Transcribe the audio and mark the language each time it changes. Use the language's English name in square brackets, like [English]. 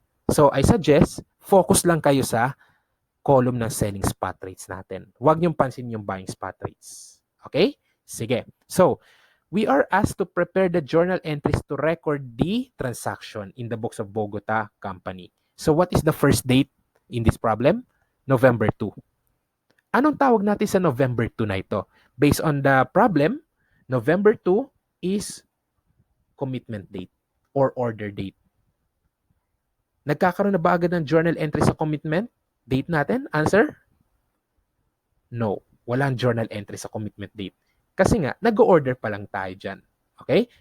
[English] So, I suggest, [Filipino] focus lang kayo sa column ng selling spot rates natin. Huwag niyong pansin yung buying spot rates. Okay? Sige. [English] So, we are asked to prepare the journal entries to record the transaction in the books of Bogota Company. So, what is the first date in this problem? November 2. [Filipino] Anong tawag natin sa November 2 na ito? [English] Based on the problem, November 2 is commitment date or order date. [Filipino] Nagkakaroon na ba agad ng journal entry sa commitment date natin? [English] Answer? No. [Filipino] Walang journal entry sa commitment date. Kasi nga, nag-order pa lang tayo dyan. Okay?